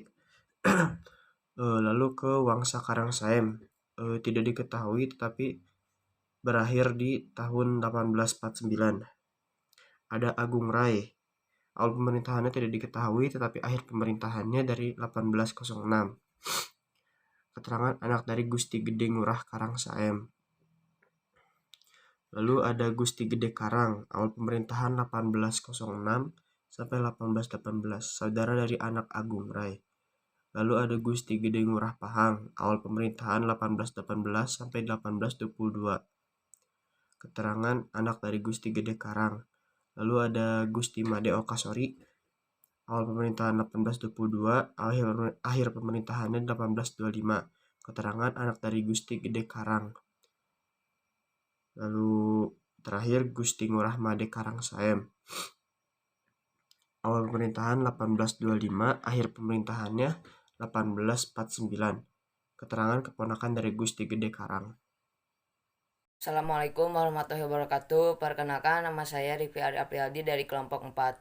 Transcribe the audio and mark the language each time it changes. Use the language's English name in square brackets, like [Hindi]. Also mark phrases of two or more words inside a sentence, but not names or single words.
[Indonesian] Lalu ke Wangsa Karangsaem, tidak diketahui tetapi berakhir di tahun 1849. Ada Agung Rai, awal pemerintahannya tidak diketahui tetapi akhir pemerintahannya dari 1806. Keterangan anak dari Gusti Gede Ngurah Karangsaem. Lalu ada Gusti Gede Karang, awal pemerintahan 1806 sampai 1818, saudara dari anak Agung Rai. Lalu ada Gusti Gede Ngurah Pahang, awal pemerintahan 1818 sampai 1822. Keterangan anak dari Gusti Gede Karang. Lalu ada Gusti Made Okasori, awal pemerintahan 1822, akhir pemerintahannya 1825. Keterangan anak dari Gusti Gede Karang. Lalu terakhir Gusti Ngurah Made Karangsaem, awal pemerintahan 1825, akhir pemerintahannya 1849. Keterangan keponakan dari Gusti Gede Karang. [Arabic] السلام عليكم ورحمة الله وبركاته. [Indonesian] Perkenalkan, nama saya Riffi Aprialdi dari kelompok 4.